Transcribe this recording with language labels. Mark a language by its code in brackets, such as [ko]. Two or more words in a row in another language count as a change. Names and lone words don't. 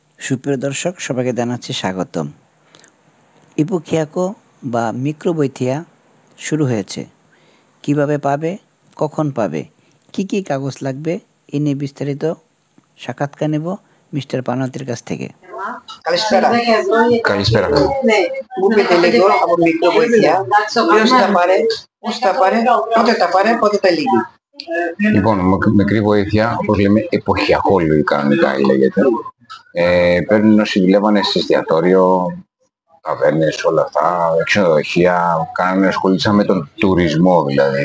[bn] সুপ্রিয় দর্শক সবাইকে জানাচ্ছি স্বাগতম। ইপোখিয়াকো বা মিক্রোবৈথিয়া শুরু হয়েছে। কিভাবে পাবে, কখন পাবে, কি কি কাগজ লাগবে এ নিয়ে বিস্তারিত সাক্ষাৎকার নেব মিস্টার পানাতির কাছ থেকে। [el] Καλησπέρα. Καλησπέρα. Μου πείτε λίγο από μικροβοηθεία ποιος τα πάρε, πώς τα πάρε, πότε τα λύγει. Λοιπόν, μικρή βοήθεια, όπως λέμε, εποχιακό κανονικά λέγεται. Παίρνουν όσοι δουλεύανε σε εστιατόριο, ταβέρνες, όλα αυτά, ξενοδοχεία, ασχολήσαν με τον τουρισμό δηλαδή.